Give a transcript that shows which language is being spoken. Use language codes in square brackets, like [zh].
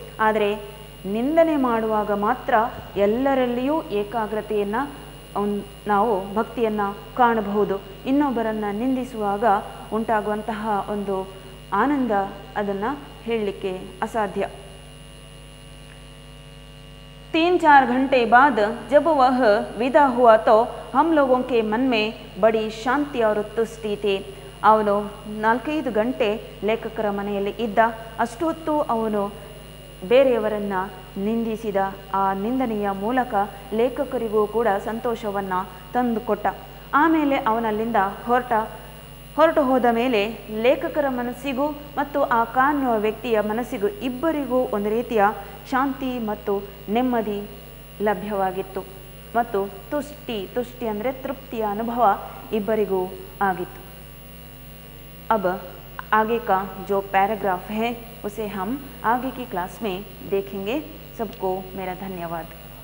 [kn] ಆದರೆ ನಿಂದನೆ ಮಾಡುವಾಗ ಮಾತ್ರ ಎಲ್ಲರಲ್ಲಿಯೂ ಏಕಾಗ್ರತೆಯನ್ನು, ನಾವು ಭಕ್ತಿಯನ್ನು ಕಾಣಬಹುದು. ಇನ್ನೊಬ್ಬರನ್ನು ನಿಂದಿಸುವಾಗ ಉಂಟಾಗುವಂತಹ ಒಂದು ಆನಂದ, ಅದನ್ನು ಹೇಳಲಿಕ್ಕೆ ಅಸಾಧ್ಯ. [hi] 3-4 घंटे बाद जब वह विदा हुआ तो हम लोगों के मन में बड़ी शांति और तुष्टि थी. [kn] ಅವನು 4-5 ಗಂಟೆ ಲೇಖಕರ ಮನೆಯಲ್ಲಿ ಇದ್ದ. ಅಷ್ಟು ಹೊತ್ತು ಅವನು ಬೇರೆಯವರನ್ನು ನಿಂದಿಸಿದ. ಆ ನಿಂದನೆಯ ಮೂಲಕ ಲೇಖಕರಿಗೂ ಕೂಡ ಸಂತೋಷವನ್ನು ತಂದುಕೊಟ್ಟ. ಆಮೇಲೆ ಅವನಲ್ಲಿಂದ ಹೊರಟು ಹೋದ ಮೇಲೆ ಲೇಖಕರ ಮನಸ್ಸಿಗೂ ಮತ್ತು ಆ ಕಾಣುವ ವ್ಯಕ್ತಿಯ ಮನಸ್ಸಿಗೂ ಇಬ್ಬರಿಗೂ ಒಂದು ರೀತಿಯ ಶಾಂತಿ ಮತ್ತು ನೆಮ್ಮದಿ ಲಭ್ಯವಾಗಿತ್ತು. ಮತ್ತು ತುಷ್ಟಿ ಅಂದರೆ ತೃಪ್ತಿಯ ಅನುಭವ ಇಬ್ಬರಿಗೂ ಆಗಿತ್ತು. [hi] अब आगे का जो पैराग्राफ है उसे हम आगे की क्लास में देखेंगे. सबको मेरा धन्यवाद.